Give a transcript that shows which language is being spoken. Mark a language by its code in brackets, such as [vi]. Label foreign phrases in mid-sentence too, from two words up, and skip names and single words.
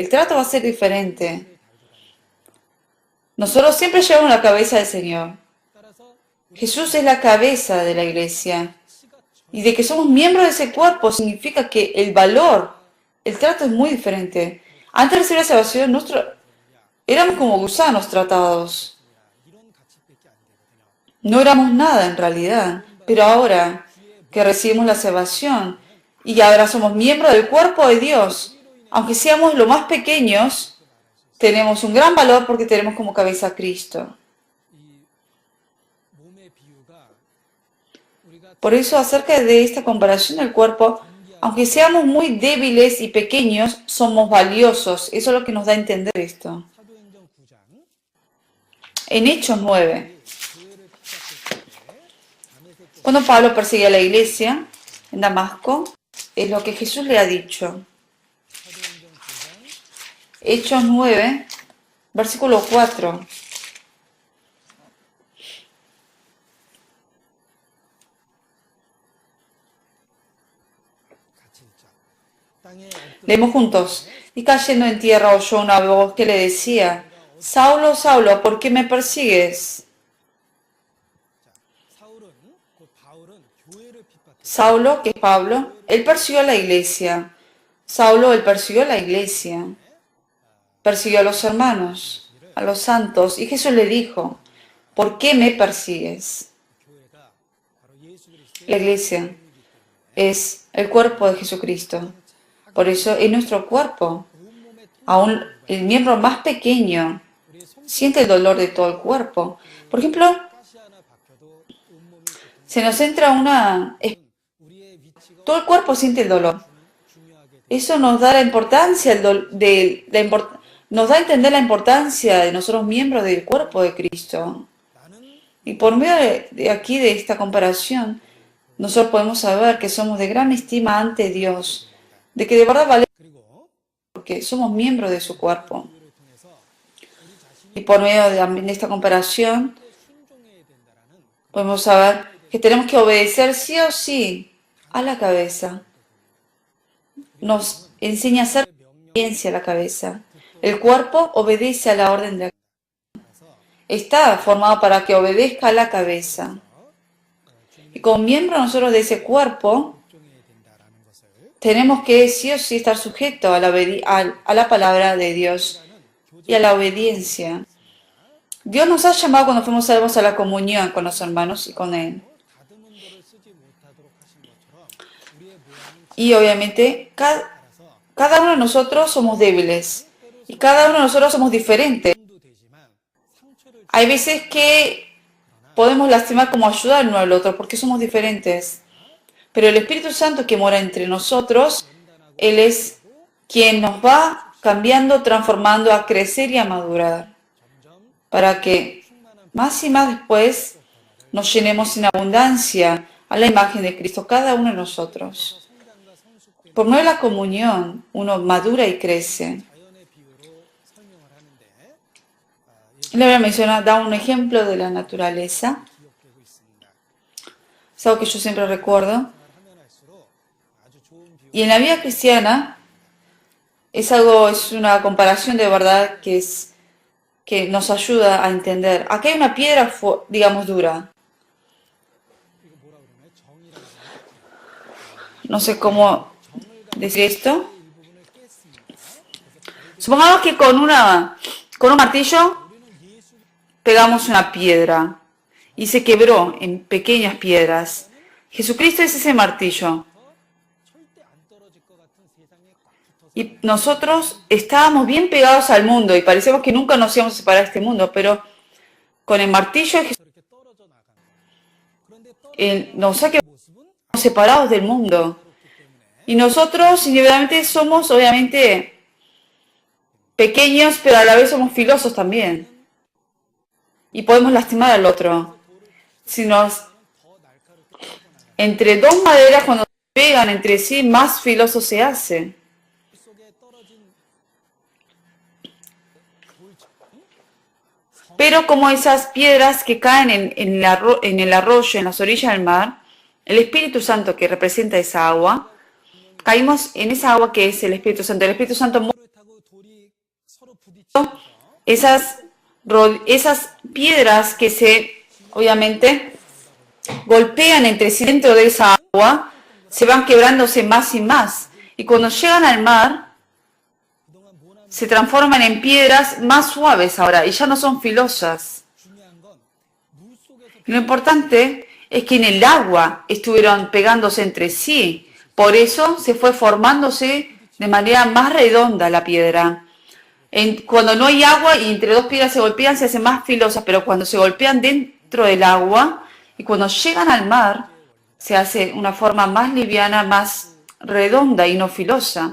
[es] El trato va a ser diferente. Nosotros siempre llevamos la cabeza del Señor. [ko] 따라서 [es] Jesús es la cabeza de la iglesia. Y de que somos miembros de ese cuerpo significa que el valor, el trato es muy diferente. Antes de recibir la salvación, éramos como gusanos tratados. [ko] 이런 가치밖에 안 되거든요. [es] No éramos nada en realidad. Pero ahora que recibimos la salvación y ahora somos miembros del cuerpo de Dios, aunque seamos los más pequeños, tenemos un gran valor porque tenemos como cabeza a Cristo. [ko] 이 몸의 비유가 우리가 [es] Por eso, acerca de esta comparación del cuerpo, aunque seamos muy débiles y pequeños, somos valiosos. Eso es lo que nos da a entender esto. [ko] 사도행전 9장 [es] En Hechos 9, [ko] 교회를 핍박했을 때 다메섹 [es] cuando Pablo perseguía a la iglesia en Damasco, es lo que Jesús le ha dicho. [ko] 사도행전 9장 [es] Hechos 9, versículo 4. [ko] 같이 읽자. 땅에 엎드려 [es] Leemos juntos. Y cayendo en tierra oyó una voz que le decía, Saulo, Saulo, ¿por qué me persigues? [ko] 사울은 곧 바울은 교회를 핍박했어. [es] Saulo, que es Pablo, él persiguió a la iglesia. Saulo, él persiguió a la iglesia. Persiguió a los hermanos, a los santos. Y Jesús le dijo, ¿por qué me persigues? [ko] 교회가 바로 예수 그리스도의 [es] La iglesia es el cuerpo de Jesucristo. Por eso es nuestro cuerpo. [ko] 온몸의 통 [es] Aún el miembro más pequeño [ko] 우리의 손 [es] siente el dolor de todo el cuerpo. Por ejemplo, [ko] 가시 하나 박혀도 온몸이 고통. [es] se nos entra [ko] 우리의 위치가 [es] todo el cuerpo siente el dolor. [ko] 중요하게 돼. [es] Eso nos da la importancia, nos da a entender la importancia de nosotros miembros del cuerpo de Cristo. [ko] 나는 [es] Y por medio de aquí, de esta comparación, nosotros podemos saber que somos de gran estima ante Dios, de que de verdad vale [ko] 그리고 [es] porque somos miembros de su cuerpo. [ko] 교회를 통해서 우리 자신이 [es] Y por medio de esta comparación, [ko] 순종해야 된다라는 [es] podemos saber que tenemos que obedecer sí o sí a la cabeza. Nos enseña a hacer obediencia a la cabeza. El cuerpo obedece a la orden de la cabeza. Está formado para que obedezca a la cabeza. Y como miembro nosotros de ese cuerpo, [ko] 순종해야 된다라는 것을 [es] tenemos que sí o sí estar sujetos a la palabra de Dios y a la obediencia. Dios nos ha llamado cuando fuimos salvos a la comunión con los hermanos y con Él. [ko] 다듬은 돌을 쓰지 못하도록 하신 것처럼 우리의 모양은 [es] Y obviamente cada uno de nosotros somos débiles y cada uno de nosotros somos diferentes. [ko] 도 되지만 상처를 [es] Hay veces que podemos lastimar como ayudar uno al otro porque somos diferentes. Pero el Espíritu Santo que mora entre nosotros, Él es quien nos va cambiando, transformando a crecer y a madurar. para que más y más después nos llenemos en abundancia a la imagen de Cristo, cada uno de nosotros. [ko] 성장과 성숙됨 [es] Por medio de la comunión, uno madura y crece. [ko] 자연의 비유로 설명을 하는데 [es] La Biblia menciona, da un ejemplo de la naturaleza. [ko] 기억되고 있습니다. [es] Es algo que yo siempre recuerdo. [ko] 생활하면 할수록 아주 좋은 비유. [es] Y en la vida cristiana es una comparación de verdad que nos ayuda a entender. Aquí hay una piedra, digamos, dura. [ko] 이거 뭐라 그러나요? 정이라고 그러나요? [es] No sé cómo [ko] 정을 [es] decir esto. [ko] 가지고 일부분을 깼습니다. [es] Supongamos que con un martillo [ko] 우리는 예수 [es] pegamos una piedra y se quebró en pequeñas piedras. Jesucristo es ese martillo. [ko] 절대 안 떨어질 것 같은 세상에 꽉 붙어서 [es] Y nosotros estábamos bien pegados al mundo y parecíamos que nunca nos íbamos a separar de este mundo, pero con el martillo de Jesús [ko] 이렇게 떨어져 나간다. 그런데 떨어져 [es] nos ha quedado [ko] 모습은 [es] separados del mundo. Y nosotros individualmente somos obviamente pequeños, pero a la vez somos filosos también. Y podemos lastimar al otro. Si nos, [ko] 더 날카롭게 떨어져 나간다. [es] entre dos maderas, cuando se pegan entre sí, más filoso se hace. [ko] 속에 떨어진 돌처럼 [es] Pero como esas piedras que caen en el arroyo, en las orillas del mar, el Espíritu Santo que representa esa agua, caímos en esa agua que es el Espíritu Santo. El Espíritu Santo mueve [ko] 물을 타고 돌이 서로 부딪히면서 [es] esas piedras que obviamente, golpean entre sí dentro de esa agua, se van quebrándose más y más. Y cuando llegan al mar, [ko] 그동안 모난 [es] se transforman en piedras más suaves ahora y ya no son filosas. [ko] 중요한 건 물 속에서 [es] Y lo importante es que en el agua estuvieron pegándose entre sí. Por eso se fue formándose de manera más redonda la piedra. Cuando no hay agua y entre dos piedras se golpean, se hacen más filosas, pero cuando se golpean dentro del agua y cuando llegan al mar, se hace una forma más liviana, más redonda y no filosa.